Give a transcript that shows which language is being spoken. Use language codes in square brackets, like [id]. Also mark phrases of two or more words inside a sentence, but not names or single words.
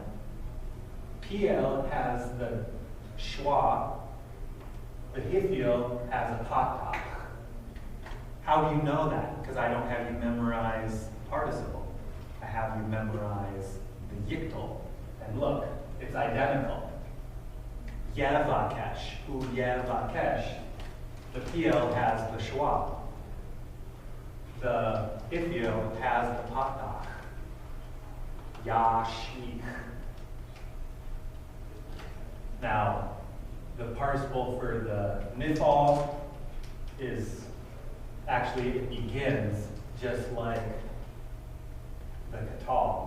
[en] PL has the schwa, the hifil has a patach. How do you know that? Because I don't have you memorize participle. I have you memorize the yiktel. And look, it's identical. [he] Yevakesh, u yevakesh. [en] The PL has the schwa. The hifil has the patach. Yashlich. Now, the participle for the nifal is actually, it begins just like the katal.